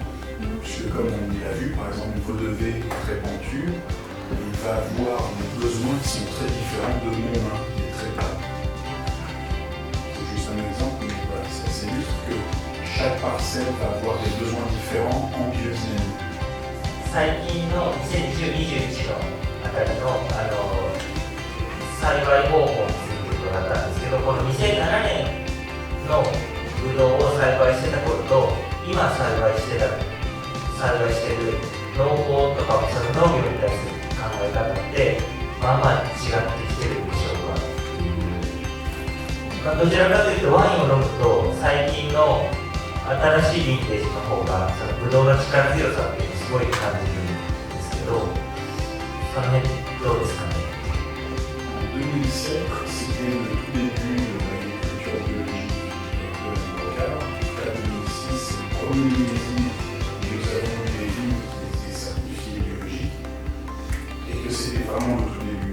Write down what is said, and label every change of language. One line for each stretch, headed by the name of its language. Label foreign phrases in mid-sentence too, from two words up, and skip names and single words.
French: Puisque comme on l'a vu, par exemple, une Vaudevée très pentue, il va avoir des besoins qui sont très différents de mon vin, qui est très plat. C'est juste un exemple, mais voilà, ça illustre que chaque parcelle va avoir des besoins différents en biodynamie.
Japanese: 最近の2020-21のあたりの、栽培方法について伺ったんですけど、この2007年のブドウを栽培してた頃と今栽培している農法とかその農業に対する考えまあまあ違ってきてるでしょうか。どちらかというとワインを飲むと最近の新しいヴィンテージの方がそのブドウの力強さっていうのをすごい感じるんですけど、その辺どうですかね。
French: En 2007, c'était le tout début de l'agriculture biologique de Rocard. En 2006, c'est le premier millésime où nous avons eu des vignes qui étaient certifiées biologiques et que c'était vraiment le tout début.